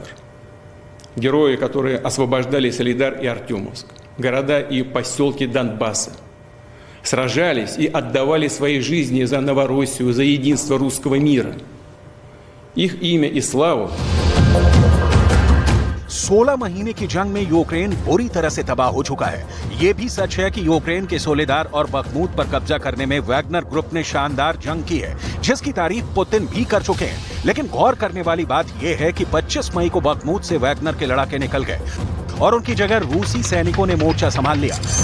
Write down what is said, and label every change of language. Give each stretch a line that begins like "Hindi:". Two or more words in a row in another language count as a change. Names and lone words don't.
Russian: Герои, которые освобождали Солидар и Артемовск, города и поселки Донбасса, сражались и отдавали свои жизни за Новороссию, за единство русского мира. их имя и славу
Hindi: 16 महीने की जंग में यूक्रेन बुरी तरह से तबाह हो चुका है। ये भी सच है कि यूक्रेन के सोलेदार और बखमूत पर कब्जा करने में वैगनर ग्रुप ने शानदार जंग की है, जिसकी तारीफ पुतिन भी कर चुके हैं। लेकिन गौर करने वाली बात यह है कि 25 मई को बखमूत से वैगनर के लड़ाके निकल गए और उनकी जगह रूसी सैनिकों ने मोर्चा संभाल लिया।